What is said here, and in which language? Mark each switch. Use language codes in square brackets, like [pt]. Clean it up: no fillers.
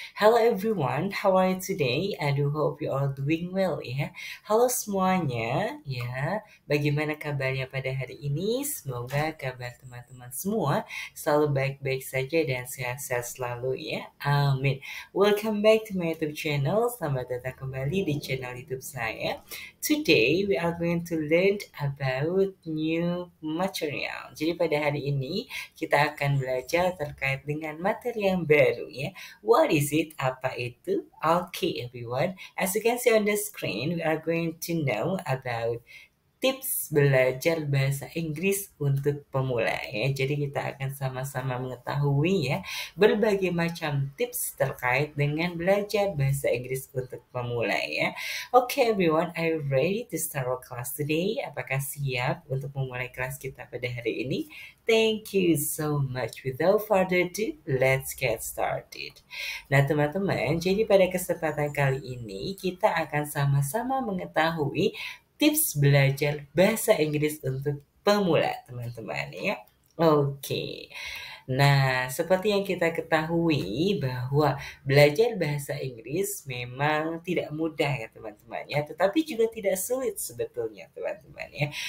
[en] Hello everyone, how are you today? I do hope you all doing well ya. [id] Halo semuanya, ya. Bagaimana kabarnya pada hari ini? Semoga kabar teman-teman semua selalu baik-baik saja dan sehat-sehat selalu ya. [en] Amin. Welcome back to my YouTube channel. [id] Selamat datang kembali di channel YouTube saya. [en] Today we are going to learn about new material. [id] Jadi pada hari ini kita akan belajar terkait dengan materi yang baru ya. [en] What is it? [id] Apa itu? [en] Okay everyone, as you can see on the screen, we are going to know about [id] tips belajar bahasa Inggris untuk pemula ya. Jadi kita akan sama-sama mengetahui ya berbagai macam tips terkait dengan belajar bahasa Inggris untuk pemula ya. [en] Okay everyone, are you ready to start our class today? [id] Apakah siap untuk memulai kelas kita pada hari ini? [en] Thank you so much. Without further ado, let's get started. [id] Nah, teman-teman, jadi pada kesempatan kali ini kita akan sama-sama mengetahui tips belajar bahasa Inggris untuk pemula, teman-teman ya. Oke. Nah, seperti yang kita ketahui bahwa belajar bahasa Inggris memang tidak mudah ya teman-teman ya, tetapi juga tidak sulit sebetulnya teman-teman ya.